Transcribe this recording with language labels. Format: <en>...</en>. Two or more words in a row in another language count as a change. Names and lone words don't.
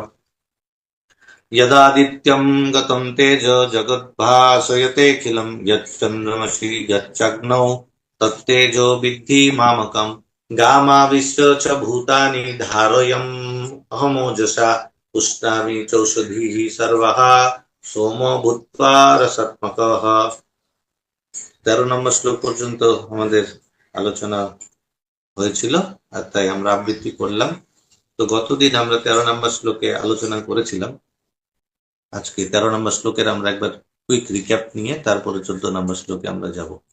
<sa>यदादित्यं गतं तेज जगद्भासयतेऽखिलं यच्चन्द्रमसि यच्चग्नौ तत्तेजो विद्धि मामकम् गामाविश्य च भूतानि धारयम् अहमोजसा पुष्णामि चौषधीः सर्वः सोमो भूत्वा रसात्मकः।</sa> <bn>13 নম্বর শ্লোক পর্যন্ত আমাদের আলোচনা হয়েছিল, আর তাই আমরা আবৃত্তি করলাম। তো গতদিন আমরা 13 নম্বর শ্লোকে আলোচনা করেছিলাম। আজকে 13 নম্বর শ্লোকের আমরা একবার</bn> <en>quick recap</en> <bn>নিয়ে তারপরে 14 নম্বর শ্লোকে আমরা যাব।</bn>